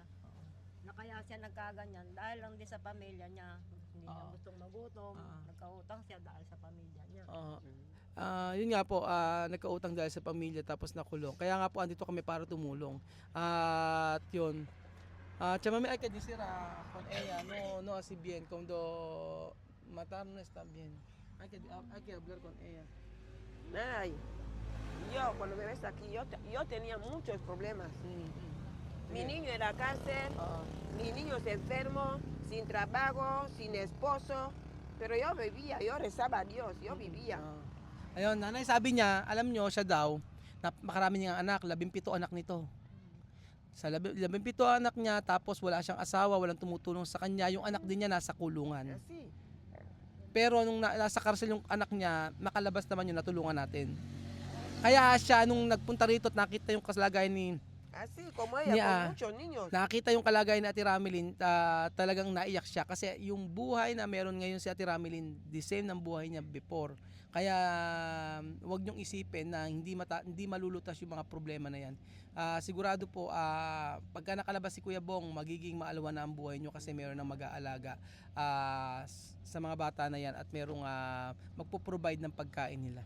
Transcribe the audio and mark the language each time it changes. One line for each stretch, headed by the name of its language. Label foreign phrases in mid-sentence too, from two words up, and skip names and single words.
Filipino: Na kaya siya nagkaganyan dahil lang din sa pamilya niya. Hindi niya gustong magutom. Nagkautang siya dahil sa pamilya niya. Yun nga po, nagkautang dahil sa pamilya tapos nakulong. Kaya nga po, andito kami para tumulong. At yun.
Spanish: Chamame, hay que decir con ella, no así bien, cuando matar no está bien. Hay que hablar con ella. Ay, yo cuando me ves aquí, yo tenía muchos problemas. Mi niño era cáncer, mi niño se enfermo, sin trabajo, sin esposo, pero yo vivía, yo rezaba a Dios, yo vivía.
Filipino: Ayun, nanay, sabi niya, alam nyo, siya daw, makarami niyang anak, 17 anak nito. Sa 17 anak niya, tapos wala siyang asawa, walang tumutulong sa kanya, yung anak din niya nasa kulungan.
Spanish: Así.
Filipino: Pero nung nasa karsel yung anak niya, nakalabas naman yun, natulungan natin. Kaya siya, nung nagpunta rito at nakita yung kalagayan ni
Spanish: Así como ella, con muchos niños.
Filipino: nakita yung kalagayan ni Ate Ramelin, talagang naiyak siya kasi yung buhay na meron ngayon si Ate Ramelin,
English: the same
Filipino: ng buhay niya before. Kaya wag niyong isipin na hindi malulutas yung mga problema na yan. Sigurado po, pagka nakalabas si Kuya Bong, magiging maalawa na ang buhay niyo kasi meron nang mag-aalaga sa mga bata na yan at merong magpo-provide ng pagkain nila.